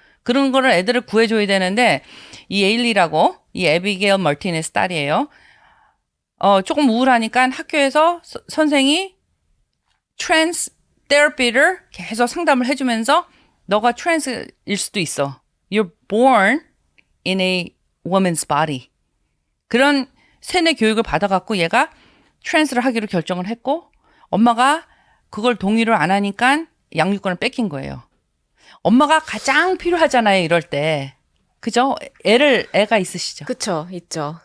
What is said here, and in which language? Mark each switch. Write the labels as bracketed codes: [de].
[ko] 그런 거를 애들을 구해줘야 되는데 이 에일리라고 이 에비게일 멀티네스 딸이에요. 조금 우울하니까 학교에서 선생이 트랜스 테라피를 계속 상담을 해주면서 너가 트랜스일 수도 있어. [en] You're born in a woman's body. [ko] 그런 세뇌 교육을 받아갖고 얘가 트랜스를 하기로 결정을 했고 엄마가 그걸 동의를 안 하니까 양육권을 뺏긴 거예요. 엄마가 가장 필요하잖아요, 이럴 때. 그죠? 애가 있으시죠? 그쵸, 있죠.